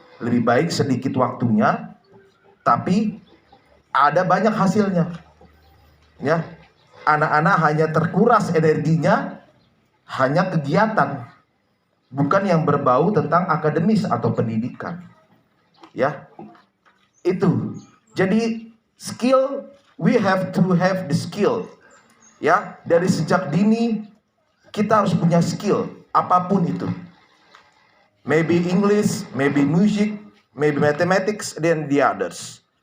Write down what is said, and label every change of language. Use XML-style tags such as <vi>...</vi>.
<id>Lebih baik sedikit waktunya tapi ada banyak hasilnya, ya. Anak-anak hanya terkuras energinya hanya kegiatan, bukan yang berbau tentang akademis atau pendidikan, ya. Itu.</id> <en>Jadi skill, we have to have the skill, ya.</en> <id>Dari sejak dini kita harus punya skill apapun itu.</id> <en>Maybe English, maybe music, maybe mathematics, then the others.</en>